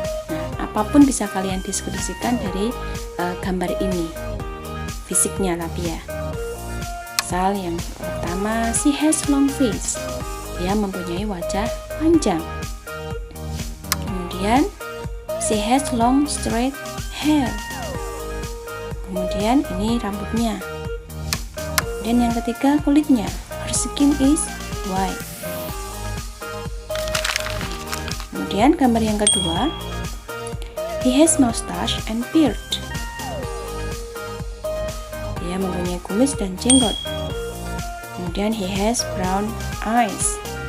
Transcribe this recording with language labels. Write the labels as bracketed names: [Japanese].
[Indonesian] Nah, apapun bisa kalian deskripsikan dari gambar ini. Fisiknya tapi ya. Misal yang pertama, [English] she has long face. [Indonesian] Dia mempunyai wajah panjang. Kemudian [English] she has long straight hair. [Indonesian] Kemudian ini rambutnya. Dan yang ketiga kulitnya. [English] Her skin is white. [Indonesian] Kemudian gambar yang kedua, [English] he has mustache and beard. [Indonesian] Dia mempunyai kumis dan jenggot. Kemudian [English] he has brown eyes.